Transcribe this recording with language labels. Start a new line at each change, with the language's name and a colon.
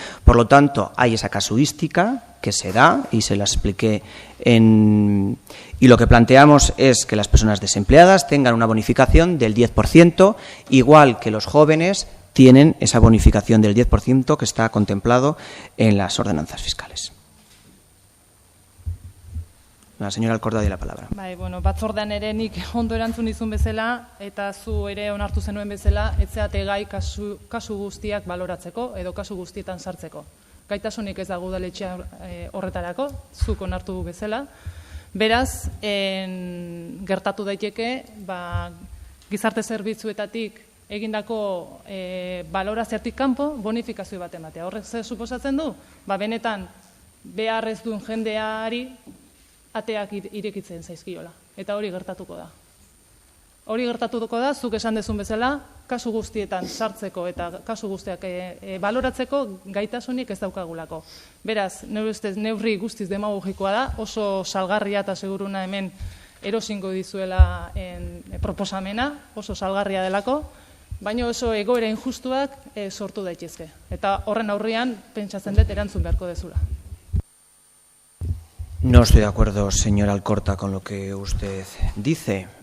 Spanish: Por lo tanto, hay esa casuística que se da y se la expliqué y lo que planteamos es que las personas desempleadas tengan una bonificación del 10%, igual que los jóvenes tienen esa bonificación del 10% que está contemplado en las ordenanzas fiscales. La señora Alcorta tiene la palabra.
Basque: Batzordean ere nik ondo erantzun izun bezala, eta zu ere onartu zenuen bezala, etzeate gai kasu guztiak baloratzeko, edo kasu guztietan sartzeko. Gaitasunik ez dago udaletxea horretarako, zuk onartu bezala. Beraz, gertatu daiteke, gizarte zerbitzuetatik egindako baloraziotik kanpo bonifikazio bat ematea. Horrek zer suposatzen du? Benetan behar ez duen jendeari ateak irekitzen zaizkiola. Eta hori gertatuko da. Hori gertatuko da, zuk esan dezun bezala, kasu guztietan sartzeko eta kasu guztiak baloratzeko gaitasunik ez daukagulako. Beraz, neurri guztiz demagogikoa da, oso salgarria eta seguruna hemen erosingo dizuela proposamena, oso salgarria delako, baina oso egoera injustuak sortu daitezke. Eta horren aurrean, pentsatzen dut erantzun beharko dezula.
Spanish: No estoy de acuerdo, señora Alcorta, con lo que usted dice.